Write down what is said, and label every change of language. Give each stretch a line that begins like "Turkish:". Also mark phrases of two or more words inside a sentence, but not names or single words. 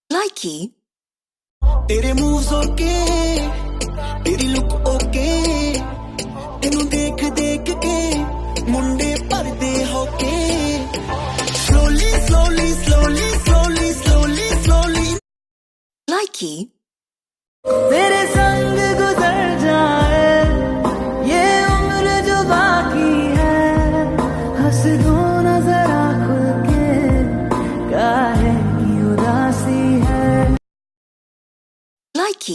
English: Likey,
Punjabi: ਤੇਰੇ
English: moves okay,
Punjabi: ਤੇਰੀ
English: look okay,
Punjabi: ਤੈਨੂੰ ਦੇਖ ਦੇਖ ਕੇ ਮੁੰਡੇ ਭਰਦੇ ਹੋਕੇ।
English: Slowly, slowly, slowly, slowly, slowly, slowly. Likey,
Hindi: तेरे संग गुजर जाए ये उम्र जो बाकी है, हंस दो ना जरा खुल के, काहे की उदासी है।
English: Likey,